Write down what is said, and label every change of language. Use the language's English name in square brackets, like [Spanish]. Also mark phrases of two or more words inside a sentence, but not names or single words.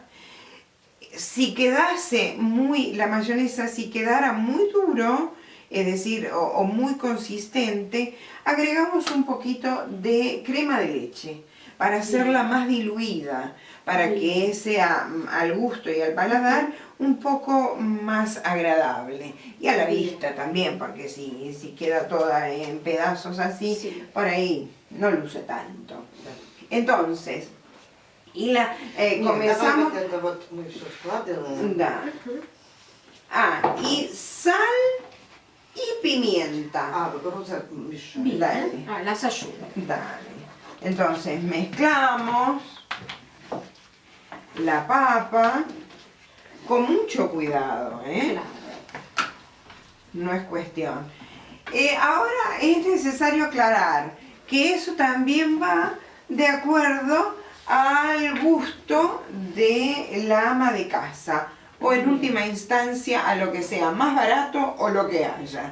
[Spanish] Si quedase la mayonesa, si quedara muy duro, es decir, o muy consistente, agregamos un poquito de crema de leche para hacerla más diluida, para que sea al gusto y al paladar un poco más agradable. Y a la vista también, porque si queda toda en pedazos así, por ahí no luce tanto. Entonces, comenzamos... [Russian] Это вот мы все складываем. [Spanish] Da. Y sal y pimienta. [Russian] Роза мешает. [Spanish] Bien. Dale. Las ayudo. Dale. Entonces mezclamos la papa con mucho cuidado, Claro. No es cuestión. Ahora es necesario aclarar que eso también va de acuerdo al gusto de la ama de casa o en última instancia a lo que sea más barato o lo que haya.